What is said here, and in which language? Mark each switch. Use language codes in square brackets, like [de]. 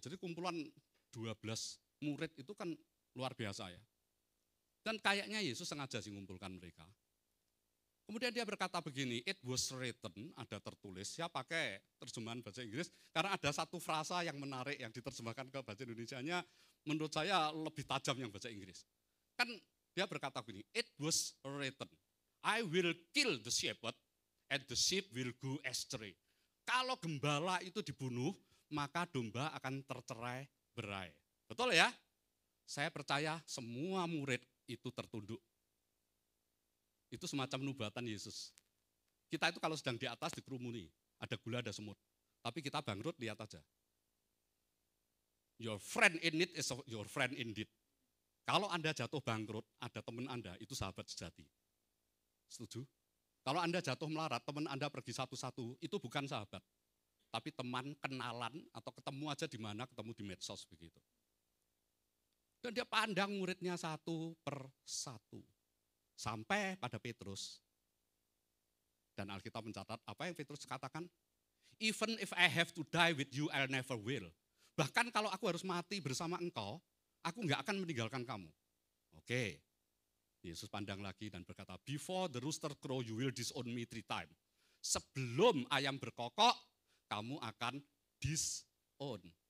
[id] Jadi kumpulan 12 murid itu kan luar biasa ya. Dan kayaknya Yesus sengaja sih mengumpulkan mereka. Kemudian dia berkata begini, [en] it was written, [id] ada tertulis, saya pakai terjemahan bahasa Inggris, karena ada satu frasa yang menarik yang diterjemahkan ke bahasa Indonesianya, menurut saya lebih tajam yang bahasa Inggris. Kan dia berkata begini, [en] it was written, I will kill the shepherd, and the sheep will go astray. [id] Kalau gembala itu dibunuh, maka domba akan tercerai-berai. Betul ya? Saya percaya semua murid itu tertunduk. Itu semacam nubatan Yesus. Kita itu kalau sedang di atas dikerumuni, ada gula, ada semut. Tapi kita bangkrut, lihat aja. [en] Your friend in need is your friend indeed. [id] Kalau Anda jatuh bangkrut, ada teman Anda, itu sahabat sejati. Setuju? Kalau Anda jatuh melarat, teman Anda pergi satu-satu, itu bukan sahabat. Tapi teman, kenalan, atau ketemu aja di mana, ketemu di medsos begitu. Dan dia pandang muridnya satu per satu. Sampai pada Petrus. Dan Alkitab mencatat, apa yang Petrus katakan? [en] Even if I have to die with you, I'll never will. [id] Bahkan kalau aku harus mati bersama engkau, aku nggak akan meninggalkan kamu. Oke. Yesus pandang lagi dan berkata, [en] before the rooster crow you will disown me 3 times. [id] Sebelum ayam berkokok, kamu akan disown.